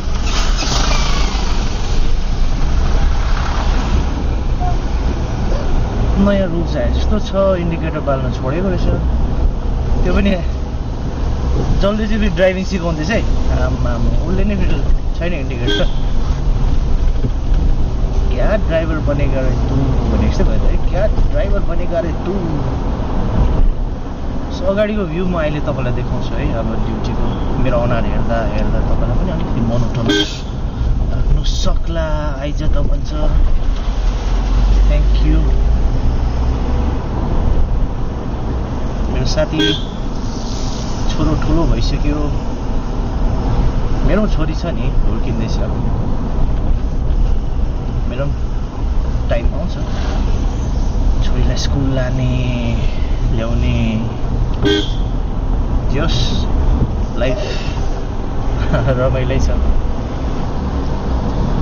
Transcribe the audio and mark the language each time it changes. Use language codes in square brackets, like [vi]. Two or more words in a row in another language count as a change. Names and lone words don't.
[ne] नयाँ रुल्स आयो जस्तो छ, इन्डिकेटर बाल्न छोडेको रहेछ। त्यो पनि जल्दी चाहिँ ड्राइभिङ सिकाउँदैछ है, आमा उसले नै फेरि छैन इन्डिकेटर। [hi] क्या ड्राइभर बनेगा रे तू [ne] भनेको जस्तै भयो त है, [hi] क्या ड्राइभर बनेगा रे तू। [ne] सो अगाडिको भ्यू म अहिले तपाईँलाई देखाउँछु है, अब ड्युटीको मेरो अनुहार हेर्दा तपाईँलाई पनि अलिकति मोनोटोनस आफ्नो सक्ला आइज त भन्छ। [en] thank you. [ne] मेरो साथी छोरो ठुलो भइसक्यो, मेरो छोरी छ नि हुर्किँदैछ, मेरो टाइम आउँछ छोरीलाई स्कुल लाने ल्याउने, जस लाइफ रमाइलै छ।